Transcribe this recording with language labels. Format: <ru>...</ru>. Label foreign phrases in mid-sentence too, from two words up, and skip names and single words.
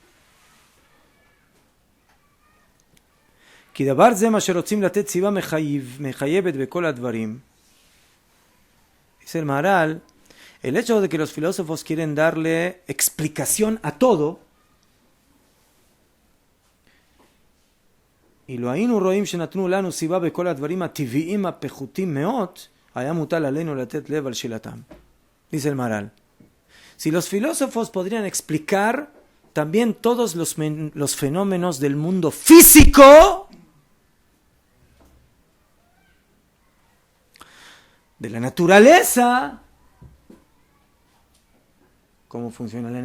<es>Dice el Maharal, el hecho de que los filósofos quieren darle explicación a todo, y lo</es> <he>היינו רואים שנתנו לנו סיבה בכל הדברים הטבעיים הפחותים מאוד, היה מוטל עלינו לתת לב על שאלתם.</he> <es>Dice el Maharal, si los filósofos podrían explicar también todos los fenómenos del mundo físico, de la naturaleza, cómo funciona la</es>